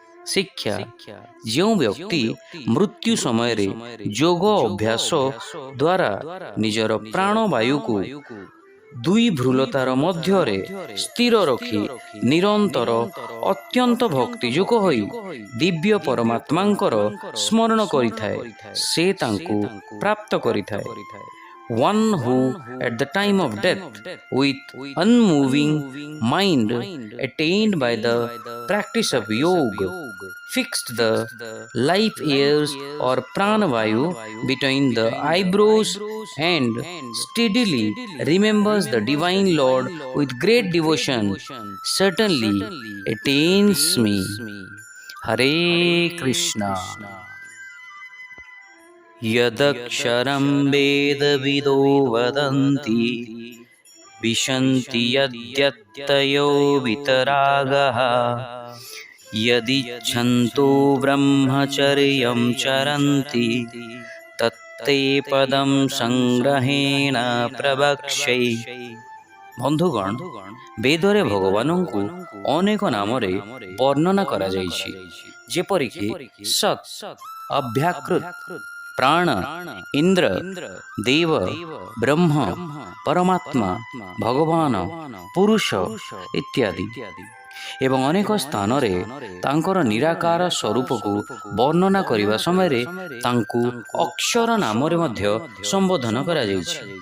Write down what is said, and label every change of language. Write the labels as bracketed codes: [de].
[or] ଶିକ୍ଷା, ଯେଉଁ ବ୍ୟକ୍ତି ମୃତ୍ୟୁ ସମୟରେ ଯୋଗ ଅଭ୍ୟାସ ଦ୍ୱାରା ନିଜର ପ୍ରାଣବାୟୁକୁ ଦୁଇ ଭ୍ରୁଲତାର ମଧ୍ୟରେ ସ୍ଥିର ରଖି ନିରନ୍ତର ଅତ୍ୟନ୍ତ ଭକ୍ତିଯୁକ୍ତ ହୋଇ ଦିବ୍ୟ ପରମାତ୍ମାଙ୍କର ସ୍ମରଣ କରିଥାଏ, ସେ ତାଙ୍କୁ ପ୍ରାପ୍ତ କରିଥାଏ। [en] One who at the time of death with unmoving mind attained by the practice of yoga fixed the life years or pranavayu between the eyebrows and steadily remembers the divine Lord with great devotion certainly attains me. [sa] Hare Krishna. यदक्षरं वेदविदो वदन्ति विशन्ति यद्यत्तयो वितरागः यदिच्छन्तो ब्रह्मचर्यं चरन्ति तत्ते पदं संग्रहेण प्रवक्ष्ये। [or] ବନ୍ଧୁଗଣ, ବେଦରେ ଭଗବାନଙ୍କୁ ଅନେକ ନାମରେ ବର୍ଣ୍ଣନା କରାଯାଇଛି, ଯେପରିକି ସତ୍, ଅଭ୍ୟାକୃତ, ପ୍ରାଣ, ଇନ୍ଦ୍ର, ଦେବ, ବ୍ରହ୍ମ, ପରମାତ୍ମା, ଭଗବାନ, ପୁରୁଷ ଇତ୍ୟାଦି ଏବଂ ଅନେକ ସ୍ଥାନରେ ତାଙ୍କର ନିରାକାର ସ୍ୱରୂପକୁ ବର୍ଣ୍ଣନା କରିବା ସମୟରେ ତାଙ୍କୁ ଅକ୍ଷର ନାମରେ ମଧ୍ୟ ସମ୍ବୋଧନ କରାଯାଇଛି।